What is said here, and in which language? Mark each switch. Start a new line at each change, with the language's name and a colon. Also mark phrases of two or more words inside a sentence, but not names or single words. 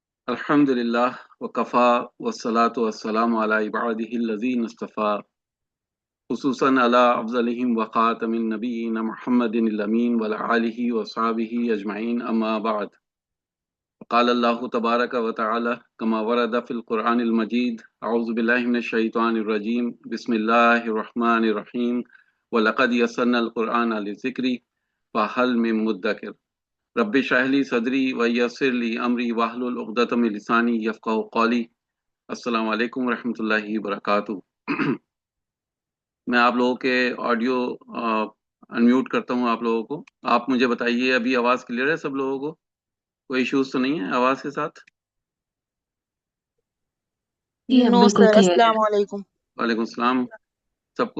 Arabic: الحمدلله وكفى والصلاة والسلام على عباده الذين اصطفى خصوصا على أفضلهم وخاتم النبيين محمد الأمين وعلى آله وأصحابه أجمعين أما بعد. قال الله تبارك وتعالى كما ورد في القرآن المجيد أعوذ بالله من الشيطان الرجيم بسم الله الرحمن الرحيم ولقد يسرنا القرآن للذكر فهل من مدكر رب اشرح لي صدري ويسر لي أمري واحلل عقدة من لساني يفقهوا قولي. السلام عليكم رحمة الله وبركاته.
Urdu: میں آپ لوگوں کے آڈیو اَن میوٹ کرتا ہوں آپ لوگوں کو. آپ مجھے بتائیے ابھی آواز کلیئر ہے سب لوگوں کو؟ کوئی ایشوز تو نہیں ہے آواز کے ساتھ? جی اب नो बिल्कुल सर, کلیئر ہے.
Arabic: السلام عليكم. وعليكم سلام. सबको